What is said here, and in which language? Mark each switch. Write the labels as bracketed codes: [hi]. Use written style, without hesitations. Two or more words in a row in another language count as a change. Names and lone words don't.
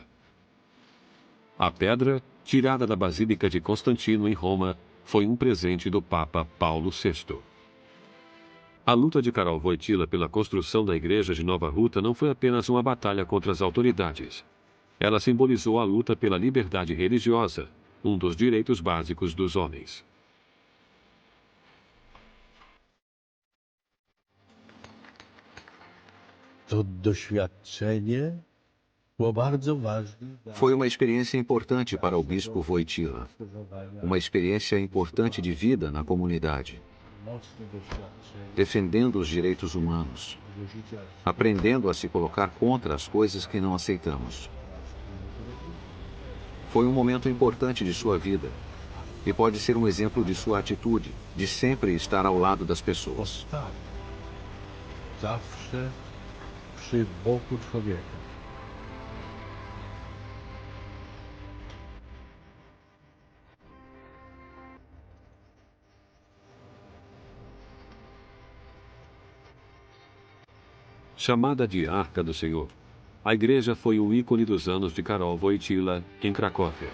[pt] A pedra, tirada da Basílica de Constantino, em Roma, foi um presente do Papa Paulo VI. A luta de Karol Wojtyła pela construção da igreja de Nova Ruta não foi apenas uma batalha contra as autoridades. Ela simbolizou a luta pela liberdade religiosa, um dos direitos básicos dos homens. [pl] To doświadczenie było bardzo ważne. [pt] Foi uma experiência importante para o bispo Wojtyła. Uma experiência importante de vida na comunidade. Defendendo os direitos humanos. Aprendendo a se colocar contra as coisas que não aceitamos. Foi um momento importante de sua vida. E pode ser um exemplo de sua atitude, de sempre estar ao lado das pessoas. [pl] Zawsze przy boku człowieka. [pt] Chamada de Arca do Senhor, a igreja foi o ícone dos anos de Karol Wojtyła em Cracóvia.